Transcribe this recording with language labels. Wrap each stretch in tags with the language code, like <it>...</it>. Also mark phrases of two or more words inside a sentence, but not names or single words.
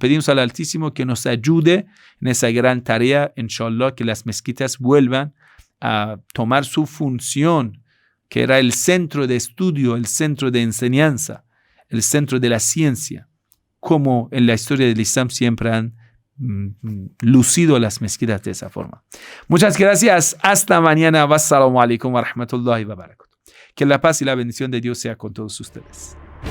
<es>Pedimos al Altísimo que nos ayude en esa gran tarea, inshallah, que las mezquitas vuelvan a tomar su función, que era el centro de estudio, el centro de enseñanza, el centro de la ciencia, como en la historia del Islam siempre han lucido las mezquitas de esa forma. Muchas gracias. Hasta mañana.</es> <ar>والسلام عليكم ورحمة الله وبركاته.</ar> <es>Que la paz y la bendición de Dios sea con todos ustedes.</es>